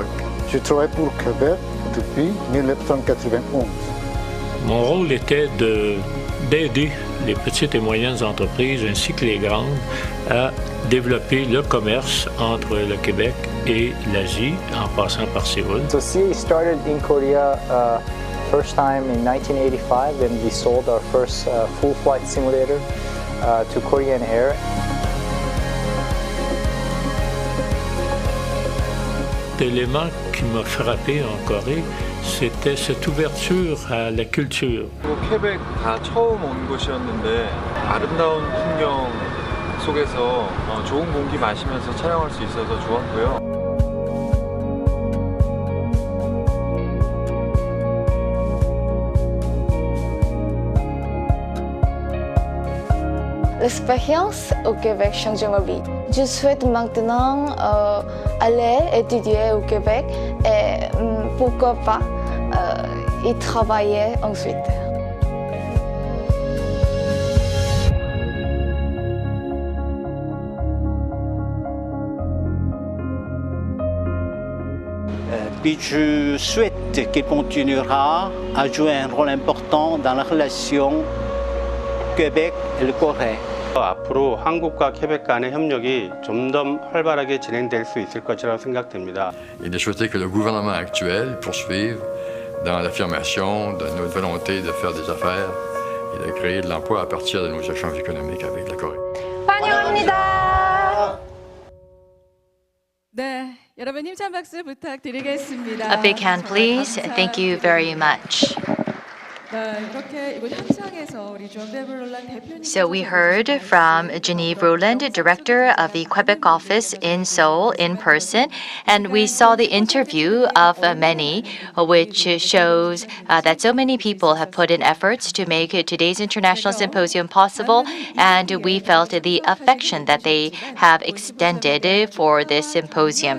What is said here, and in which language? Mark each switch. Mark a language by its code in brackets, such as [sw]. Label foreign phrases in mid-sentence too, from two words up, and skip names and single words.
[fr] Je travaille pour Québec depuis 1991. Mon rôle était d'aider les petites et moyennes entreprises ainsi que les grandes à développer le commerce entre le Québec et l'Asie en passant par Séoul. [en] So CA started in Korea first time in 1985 when we sold our first full flight simulator to Korean Air. [fr] L'élément qui m'a frappé en Corée, c'était cette ouverture à la culture. [ko] 퀘벡 다 처음 온 곳이었는데 아름다운 풍경 속에서 좋은 공기 마시면서 촬영할 수 있어서 좋았고요. [fr] L'expérience au Québec change ma vie. Je souhaite maintenant aller étudier au Québec et pourquoi pas y travailler ensuite. Puis je souhaite qu'il continuera à jouer un rôle important dans la relation Québec et la Corée. [ko] 앞으로 한국과 퀘벡 간의 협력이 좀 더 활발하게 진행될 수 있을 것이라고 생각됩니다. [fr] Et de souhaiter que le gouvernement actuel poursuive dans l'affirmation de notre volonté de faire des affaires et de créer de l'emploi à partir de nos échanges économiques avec la Corée. [ko] 환영합니다. 네, 여러분 힘찬 박수 부탁드리겠습니다. [en] A big hand, please. Thank you very much. So we heard from Genevieve Roland, director of the Quebec office in Seoul, in person, and we saw the interview of many, which shows that so many people have put in efforts to make today's international symposium possible, and we felt the affection that they have extended for this symposium.